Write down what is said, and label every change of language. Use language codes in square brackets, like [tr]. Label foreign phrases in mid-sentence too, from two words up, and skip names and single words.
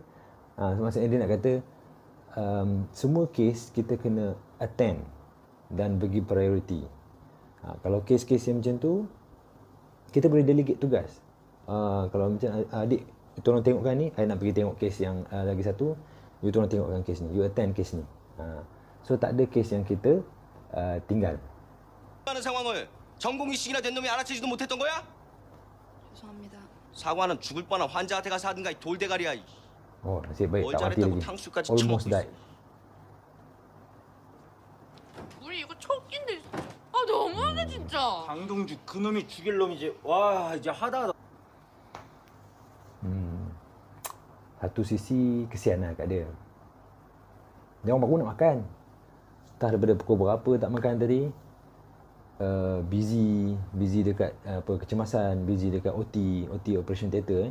[ms] Maksudnya dia nak kata semua kes kita kena attend dan bagi priority. Kalau kes-kes yang macam tu, kita boleh delegate tugas. Kalau macam adik, tolong tengokkan ni, I nak pergi tengok kes yang lagi satu, you tolong tengokkan kes ni, you attend kes ni. So tak ada kes yang kita tinggal. [ko] 하는 상황을 전공의식이나 된 놈이 알아채지도 못했던 거야? 죄송합니다. 사과는 죽을 뻔한 환자한테 가서 하든가 이 돌대가리야. [ms] Oh, nasib baik [ko] 뭘 [ms] tak mati [ko] 잘했다고 [ms] lagi. [ko] 탕수까지 [en] Almost [ko] 처먹고 [en] died. [ko] 있어. 우리 이거 척인데. 아 너무하네 진짜. 강동주 그놈이 죽일 놈이지. 와 이제 하다. [ms] Satu sisi kesian lah kat dia. Dia orang baru nak makan. Entah daripada pukul berapa tak makan tadi. Busy dekat kecemasan, busy dekat [en] OT operation theatre.